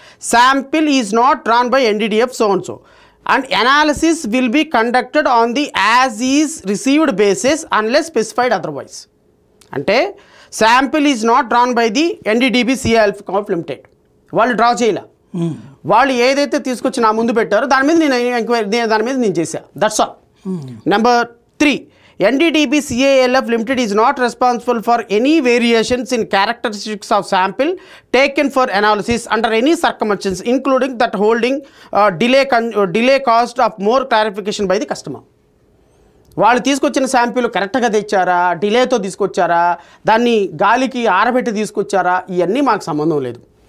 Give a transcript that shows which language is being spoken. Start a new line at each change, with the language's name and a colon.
English: Sample is not drawn by NDDF so and so, and analysis will be conducted on the as is received basis unless specified otherwise. Ante sample is not drawn by the NDDB CALF Limited.
Telugu: వాళ్ళు draw చేయలే. వాళ్ళు ఏదైతే తీసుకొచ్చి నా ముందు పెట్టారో దాని మీద నేను చేశా.
English: That's all. Number 3, NDDB CALF Limited is not responsible for any variations in characteristics of sample taken for analysis under any circumstances, including that holding delay cost of more clarification by the customer.
Telugu: వాళ్ళు తీసుకొచ్చిన sample కరెక్ట్గా తెచ్చారా, డిలేతో తీసుకొచ్చారా, దాన్ని గాలికి ఆరబెట్టి తీసుకొచ్చారా, ఇవన్నీ మాకు సంబంధం లేదు.